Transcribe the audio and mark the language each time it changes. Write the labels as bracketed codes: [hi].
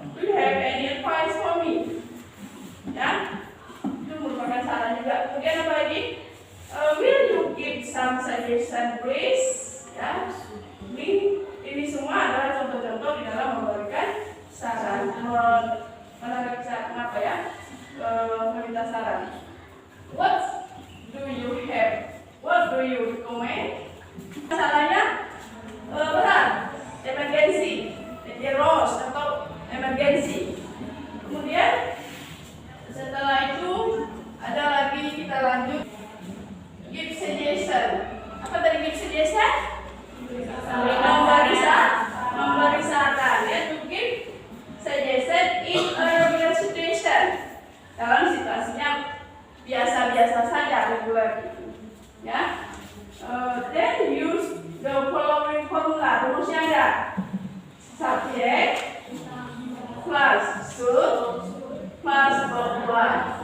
[en] Do you have any advice for me? [id] Ya, itu merupakan saran juga. Kemudian apa lagi? [en] Will you give some suggestion, please? [id] Ya, ini semua adalah contoh-contoh di dalam memberikan saran, menarik saran apa ya? Meminta saran. [en] What do you have? What do you recommend? [id] Masalahnya berat, [en] emergency, errors atau emergency. [id] Kemudian setelah itu ada lagi kita lanjut [en] give suggestion. [id] Apa tadi [en] give suggestion? [id] Memberi saran ya, [en] to give suggestion in a regular situation. [id] Dalam situasinya biasa-biasa saja, regular gitu. [en] Ya. Then use the following formula. [id] Rumusnya ada subject plus should plus berbuat.